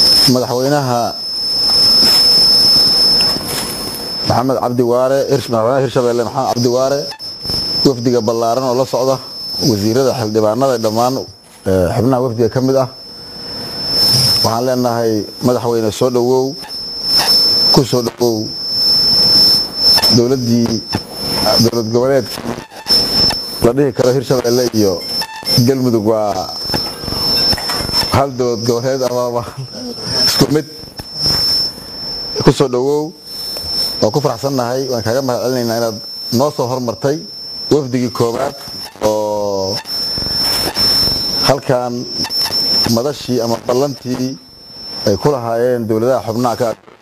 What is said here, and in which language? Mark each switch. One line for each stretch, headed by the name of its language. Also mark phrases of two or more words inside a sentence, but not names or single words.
Somali: madaxweynaha محمد عبد واره هرشبيله محمد عبد واره وفديga ballaaran oo la socda wasiirada xildhibaanada dhamaan xubnaha wafdiga kamid ah waxaan leenahay madaxweyne soo dhawow ku soo dhawow dawlad goboleed la dhihi karo Hirshabeelle iyo Galmudug waa hal dawlad goboleed ama isku mid ku soo dhawow oo ku faraxsanahay waan kaaga mahadcelinaynaa inaad noo soo hormartay wafdigii koobaad oo halkan madashii ama ballantii ay ku lahaayeen dawladaha xubnaha ka